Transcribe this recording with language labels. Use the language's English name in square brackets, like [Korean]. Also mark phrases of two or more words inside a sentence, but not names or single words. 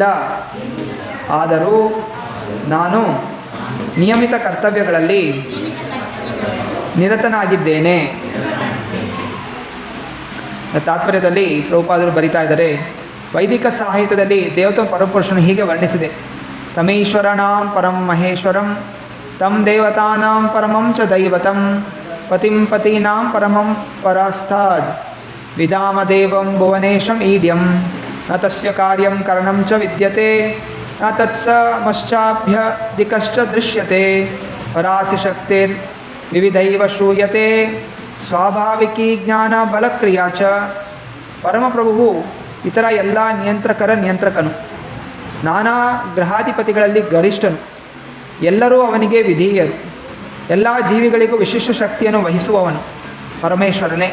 [Kannada] ಆದರೂ ನಾನು ನಿಯಮಿತ ಕರ್ತವ್ಯಗಳಲ್ಲಿ ನಿರತನಾಗಿದ್ದೇನೆ. ತಾತ್ಪರ್ಯದಲ್ಲಿ ಪ್ರಭುಪಾದರು ಬರಿತಾ ಇದ್ದಾರೆ, ವೈದಿಕ ಸಾಹಿತ್ಯದಲ್ಲಿ ದೇವತಾ ಪರಮಪುರುಷನು ಹೀಗೆ ವರ್ಣಿಸಿದೆ: [Sanskrit] ತಮೀಶ್ವರಾಣಾಂ ಪರಂ ಮಹೇಶ್ವರಂ, ತಂ ದೇವತಾನಾಂ ಪರಮಂ ಚ ದೈವತಂ, ಪತಿಂ ಪತೀನಾಂ ಪರಮಂ ಪರಾಸ್ತಾದ್, ವಿಧಾಮದೇವಂ ಭುವನೇಶಂ ಈಡ್ಯಂ, ನ ತಸ್ಯ ಕಾರ್ಯಂ ಕರಣಂ ಚ ವಿದ್ಯತೆ, ನ ತತ್ಸಮಶ್ಚಾಭ್ಯ ದಿಕಶ್ಚ ದೃಶ್ಯತೆ, ಪರಾಸಿ ಶಕ್ತಿರ್ ವಿವಿಧೈವ ಶ್ರೂಯತೆ, ಸ್ವಾಭಾವಿಕಿ ಜ್ಞಾನ ಬಲಕ್ರಿಯಾ ಚ. [Kannada] ಪರಮಪ್ರಭುವು ಇತರ ಎಲ್ಲ ನಿಯಂತ್ರಕನು, ನಾನಾ ಗ್ರಹಾಧಿಪತಿಗಳಲ್ಲಿ ಗರಿಷ್ಠನು, ಎಲ್ಲರೂ ಅವನಿಗೆ ವಿಧೇಯರು, ಎಲ್ಲ ಜೀವಿಗಳಿಗೂ ವಿಶಿಷ್ಟ ಶಕ್ತಿಯನ್ನು ವಹಿಸುವವನು ಪರಮೇಶ್ವರನೇ.